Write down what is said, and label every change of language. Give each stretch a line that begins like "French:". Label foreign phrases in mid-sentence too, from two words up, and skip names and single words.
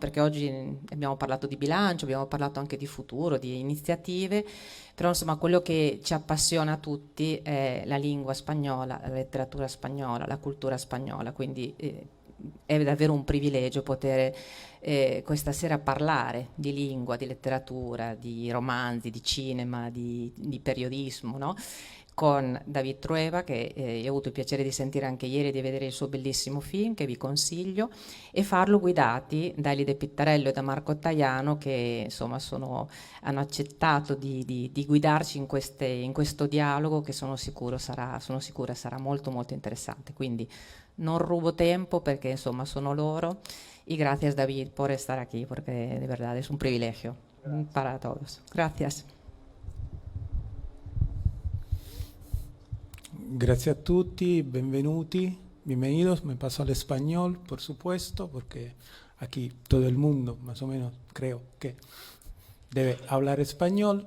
Italian: Perché oggi abbiamo parlato di bilancio, abbiamo parlato anche di futuro, di iniziative, però insomma quello che ci appassiona a tutti è la lingua spagnola, la letteratura spagnola, la cultura spagnola, quindi è davvero un privilegio poter questa sera parlare di lingua, di letteratura, di romanzi, di cinema, di periodismo, no? Con David Trueba, che ho avuto il piacere di sentire anche ieri e di vedere il suo bellissimo film, che vi consiglio, e farlo guidati da Elide Pittarello e da Marco Taiano, che insomma hanno accettato di guidarci in questo dialogo, che sono sicura sarà molto molto interessante. Quindi non rubo tempo perché insomma sono loro,
Spanish: y gracias David por estar aquí, porque de verdad es un privilegio para todos. Gracias. Gracias a tutti, bienvenidos. Me paso al español, por supuesto, porque aquí todo el mundo, más o menos, creo que debe hablar español.